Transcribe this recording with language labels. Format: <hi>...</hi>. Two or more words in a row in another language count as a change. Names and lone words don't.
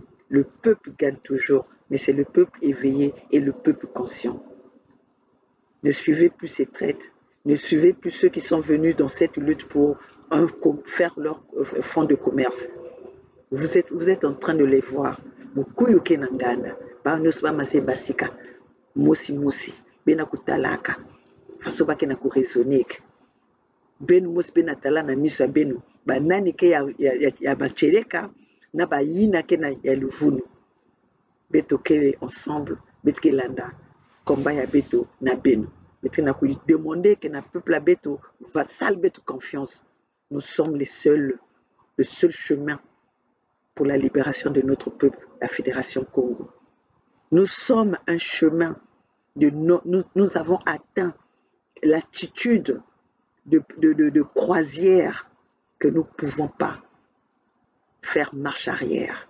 <fr>Le peuple gagne toujours, mais c'est le peuple éveillé et le peuple conscient. Ne suivez plus ces traites. Ne suivez plus ceux qui sont venus dans cette lutte pour faire leur fonds de commerce. Vous êtes en train de les voir.</fr> <kg>Mukuyuke nangana, ba nyosba mase basika, mosi, bena kutalaka, faso bake na ku raisonner. Ben mos bena tala na miso benu, ba nani ke ya bacheleka, na ba yina ke na ya luvunu. Beto kele ensemble, betke landa, combat ya beto na benu. Betke na ku</kg> <fr>demander que</fr> <kg>na peuple à beto</kg> <fr>va salver toute confiance. Nous sommes le seul chemin pour la libération de notre peuple, la Fédération Congo. Nous sommes un chemin, nous avons atteint l'attitude de croisière que nous ne pouvons pas faire marche arrière.</fr>